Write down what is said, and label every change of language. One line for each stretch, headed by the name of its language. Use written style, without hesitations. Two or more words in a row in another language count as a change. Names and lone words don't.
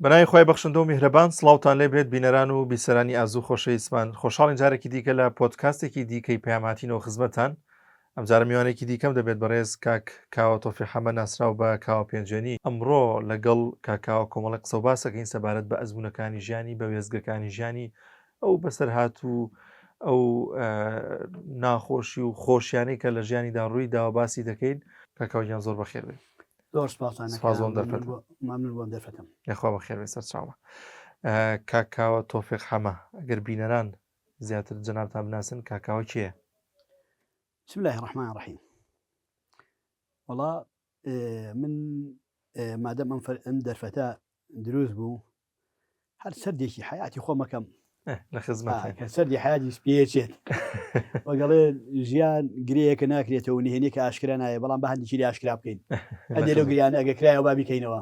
Central Kurdish: بەناوی خۆی بەخشندە و میهرەبان سڵاوتان لێ بێت بینەران و بیسەرانی ئازوو خۆشەویستمان خۆشحاڵین جارێکی دیکە لە پۆدکاستێکی دیکەی پەیامهاتینەوە خزمەتان ئەم جارە میوانێکی دیکەم دەبێت بەڕێز کاک کاوە تۆفیق حەمە ناسراو بە کاوە پێنجێنی ئەمڕۆ لەگەڵ کاکاوە کۆمەڵی قسە و باسەکەین سەبارەت بە ئەزموونەکانی ژیانی بە وێزگەکانی ژیانی ئەو بەسەرهات و ئەو ناخۆشی و خۆشیانەی کە لە ژیانیدا ڕووی داوە باسی دەکەین کاکاویان زۆر بەخێر بێت. زۆر سپاسان ممنون بۆم دەرفەتم یخوا بەخێر بێت سەرچاوە. کاکاوە تۆفیق حەمە ئەگەر بینەران زیاتر جەنابتان بناسن کاکاوە کێیە؟
Arabic: بسم الله الرحمن الرحیم.
Central Kurdish: وەڵا من مادەم ئەم دەرفەتە دروست بوو هەر سەردێکی حیاتی خۆمەکەم لە خزمەت کە سەردی حیاتی پێچێت وەگەڵێ ژیان گرەیەکە ناکرێتەوە نهێنێکە ئاشکرا نایە بەڵام بە هەندێکی ئاشکرا بکەین ئەدێ لەو گریانە ئەگە کرایەوە با بیکەینەوە